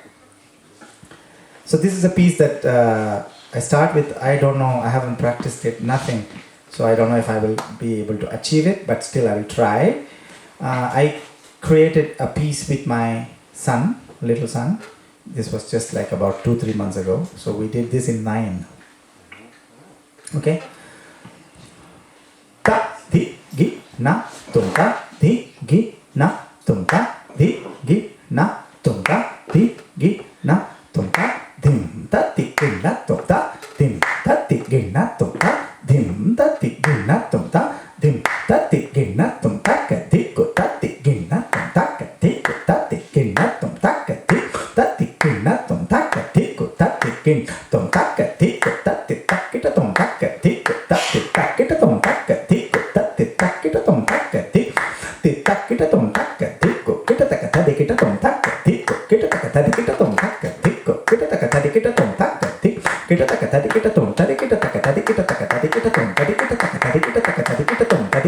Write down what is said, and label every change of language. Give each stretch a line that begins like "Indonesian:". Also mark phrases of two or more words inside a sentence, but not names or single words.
English: So this is a piece that I start with. I don't know, I haven't practiced it, nothing. So I don't know if I will be able to achieve it, but still I will try. I created a piece with my son, little son. This was just like about 2-3 months ago. So we did this in 9. Okay? Ta, di, gi, na, tum, ta, di, gi, na, tum, ta, di, gi, na, tum, ta, di, gi, na, tum, ta, dim, ta, di, gi, na, tum, ta, dim, ta, di, gi, na, tum, ta, dim, ta, di, gi, na, tum, ta, dim, ta, di, gi, na, tum, ta, ka, di, go, ta, di, gi, na, tum, ta, ka, di, go, ta, di, gi, na, tum, ta, ka, di, ta, di, gi, na, tum, ta, ka, di, go, ta, di, gi, tum, ta, ka, di, go, ta, di, ta, ki, ta, tum, ta, ka, di, go, ta, di, ta, ki, ta, tum, ta, ka, di, go, ta, di, ta, ki, ta, tum, ta, ka, di, ta, ki, ta, tum, ta, ka, di, go, ki, ta, ta, ka, ta, di, ki, ta, tum, ta, ka, di, go, ki, ta, ta, ka, ta, di, ki, ta, tum, ta, ka, di, go, ki, ta, ta, ka, ta, di, ki, ta, tum, ta, ka, di, ki, ta, ta, ka, ta, di, ki, ta, tum, ta, di, ki, ta, ta, ka, ta, di, ki, ta, ta, ka, ta, di, ki, ta, tum, ta, di, ki, ta, ta, ka, ta, di, ki, ta, ta, ka, ta, di, ki, ta, tum,